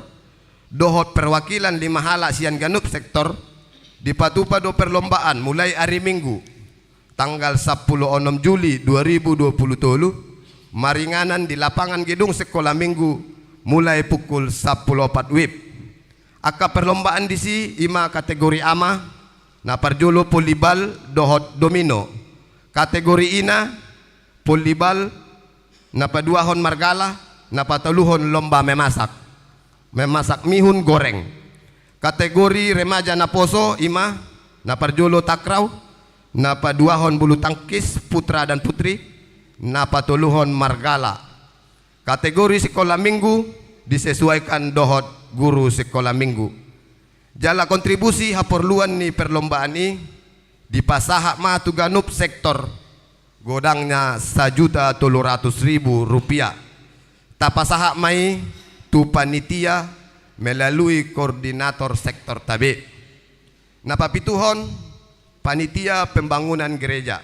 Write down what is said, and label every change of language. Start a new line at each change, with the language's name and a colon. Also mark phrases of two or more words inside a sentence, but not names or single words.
Batak Toba: Dohot perwakilan 5 hala sian ganup sektor di Patupa do perlombaan mulai
Indonesian: hari Minggu tanggal 10 Juli 2020
Batak Toba: maringanan di
Indonesian: lapangan gedung sekolah Minggu mulai pukul 10.04 WIB.
Batak Toba: Aka perlombaan di si ima kategori ama na parjolo polibal dohot domino. Kategori ina polibal na paduahon margala na pataluhon
Indonesian: lomba memasak mihun goreng.
Batak Toba: Kategori remaja na poso ima na parjolo takraw na paduahon
Indonesian: bulu tangkis putra dan putri
Batak Toba: na patuluhon margala.
Indonesian: Kategori sekolah minggu disesuaikan dohot guru sekolah minggu.
Batak Toba: Jala kontribusi haporluan ni
Indonesian: perlombaan ini
Batak Toba: dipasahak ma tuganup sektor godangnya Rp1.300.000. Tapasahak mai tu panitia
Indonesian: melalui koordinator sektor
Batak Toba: tabe. Napapituhon
Indonesian: panitia pembangunan gereja.